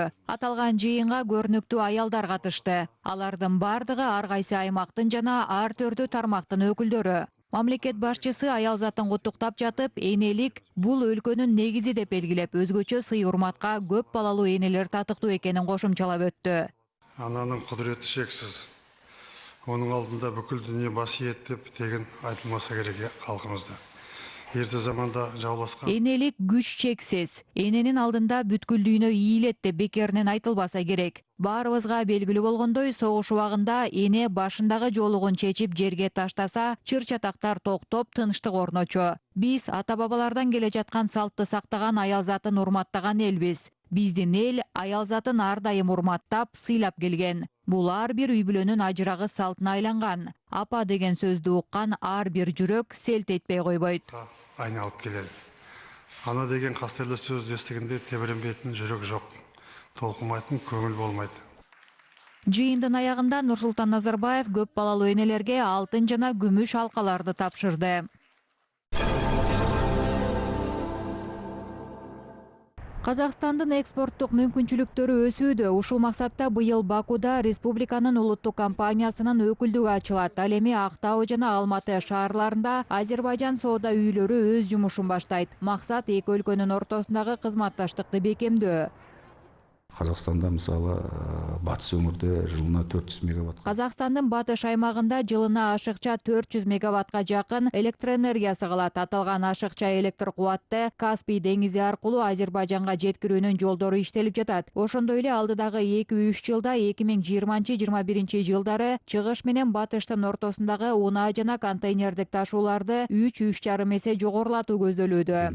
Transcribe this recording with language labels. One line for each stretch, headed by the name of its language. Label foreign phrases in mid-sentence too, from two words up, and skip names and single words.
Kyrgyz: Аталган жыйынга көрнөктүү аялдар катышты. Алардын бардыгы ар кайсы аймактын жана ар түрдүү тармактын өкүлдөрү. Мамлекет башчысы аялзатын куттуктап жатып, энелик бул өлкөнүн негизи деп белгилеп, өзгөчө сый-урматка көп балалуу энелер татыктуу экенин кошумчалап өттү.
Kazakh: Ананың кудурети шексиз. Оның алдында бүкіл дүние бас иет деп тегін айтылмаса керек халқымызда. Ерте заманда жауласқан.
Kyrgyz: Энелик күч чексиз. Эненин алдында бүткүл дүйнө ийилет деп бекеринен айтылбаса керек. Баарыбызга белгилүү болгондой, согуш убагында эне башындагы жолугун чечип жерге таштаса, чыр-чатактар токтоп, тынчтык орночу. Биз ата-бабалардан келе жаткан салтты сактаган аялзатын урматтаган элбиз. Биздин эл аялзатын ар дайым урматтап, сыйлап келген. Бул ар бир үй-бүлөнүн ажырагы салтына айланган. Апа деген сөздү уккан ар бир жүрөк селт этпей койбойт.
Kazakh: Айналып келеді. Ана деген кастерлі сөз естігенде тебіренбейтін жүрек жоқ. Толкумайтын көңіл болмайды.
Kyrgyz: Жыйындын аягында Нурсултан Назарбаев көп балалуу энелерге алтын жана күмүш алкаларды тапшырды. Казакстандын экспорттук мүмкүнчүлүктөрү өсүүдө. Ушул максатта быйыл Бакуда республиканын улуттук компаниясынын өкүлдүгү ачылат. Ал эми Актау жана Алматы шаарларында Азербайжан соода үйлөрү өз жумушун баштайт. Максат эки өлкөнүн ортосундагы кызматташтыкты бекемдөө.
Kazakh: Қазақстанда мысалы батыс өңірде жылына 400 мегаватт.
Kyrgyz: Казакстандын батыш аймагында жылына ашыкча 400 мегаваттка жакын электр энергиясы калат. Аталган ашыкча электр кубатты Каспий деңизи аркылуу Азербайжанга жеткирүүнүн жолдору иштелип жатат. Ошондой эле алдыдагы 2-3 жылда 2020-21 жылдары чыгыш менен батыштын ортосундагы унаа жана контейнердик ташууларды 3-3,5 эсе жогорулатуу көздөлүүдө.